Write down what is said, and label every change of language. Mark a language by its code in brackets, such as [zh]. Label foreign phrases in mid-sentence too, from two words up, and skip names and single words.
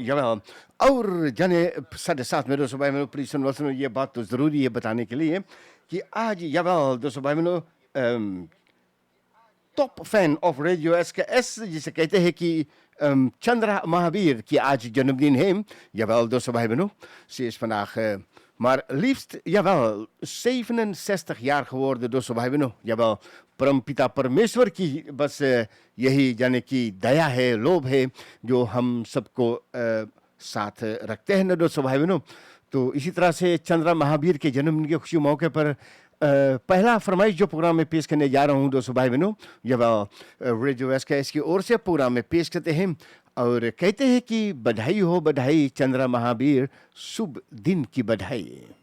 [hns] और जाने साथ में दोस्तों भाई बहनों, प्लीज सुनो, ये बात तो ज़रूरी है बताने के लिए कि आज दोस्तों भाई बहनों [en] top fan of [hns] रेडियो एसकेएस जिसे कहते हैं कि चंद्रा महावीर की आज जन्मदिन है। दोस्तों भाई बहnoo, [nl] ze is vandaag maar liefst 67 jaar geworden [hns] दोस्तों भाई बहनों। परमपिता परमेश्वर की बस यही जाने की दया है, लोभ है जो हम सबको साथ रखते हैं ना दोस्तों भाई बहनों। तो इसी तरह से चंद्रा महावीर के जन्मदिन के खुशी मौके पर पहला फरमाइश जो प्रोग्राम में पेश करने जा रहा हूँ दोस्तों भाई बहनों, रेडियो एसकेएस की ओर से प्रोग्राम में पेश करते हैं और कहते हैं कि बधाई हो बधाई चंद्रा महावीर, शुभ दिन की बधाई।